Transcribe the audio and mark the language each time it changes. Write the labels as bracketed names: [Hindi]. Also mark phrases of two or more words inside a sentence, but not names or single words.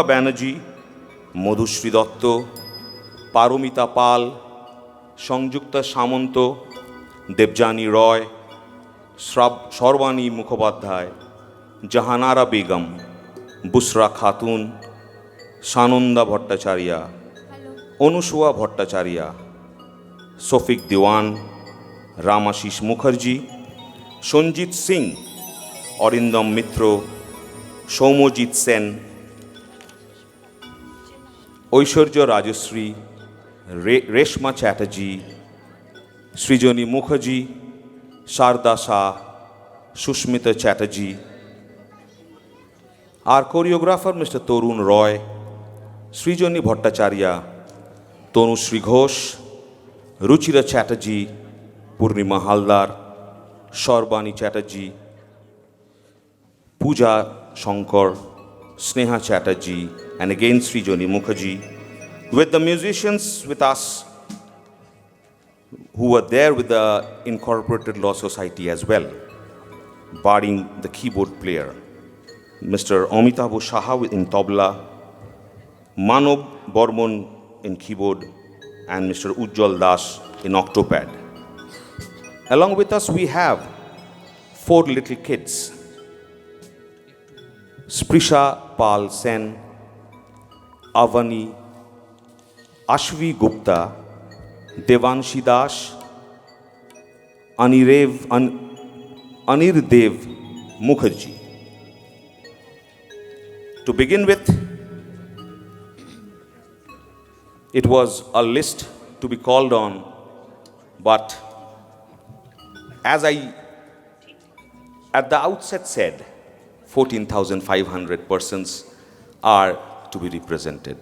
[English] Banerjee, Madhushri Dotto, Paromita Pal, Sanjukta Samanto, Debjani Roy, Sharbani Mukhopadhyay, Jahanara Begum, Busra Khatun, Sananda Bhattacharya, Anusua Bhattacharya, Sofik Diwan, Ramashish Mukherjee, Sanjit Singh, Arindam Mitro, Soumojit Sen, Oishwarya Rajashree, Reshma Chatterjee, Srijani Mukherjee, Sharda Shah, Sushmita Chatterjee, our choreographer Mr. Torun Roy, Srijani Bhattacharya, Tanushree Ghosh, Ruchira Chatterjee, Purnima Haldar, Sharbani Chatterjee, Pooja Shankar, Sneha Chatterjee, and again Srijani Mukherjee, with the musicians with us who were there with the Incorporated Law Society as well, barring the keyboard player, Mr. Amitabh Saha in tabla, Manav Bormon in keyboard, and Mr. Ujjwal Das in octopad. Along with us we have 4 little kids, Sprisha Pal Sen, Avani, Ashvi Gupta, Devanshi Das, Anirdev Mukherjee. To begin with, it was a list to be called on, but as I at the outset said, 14,500 persons are to be represented.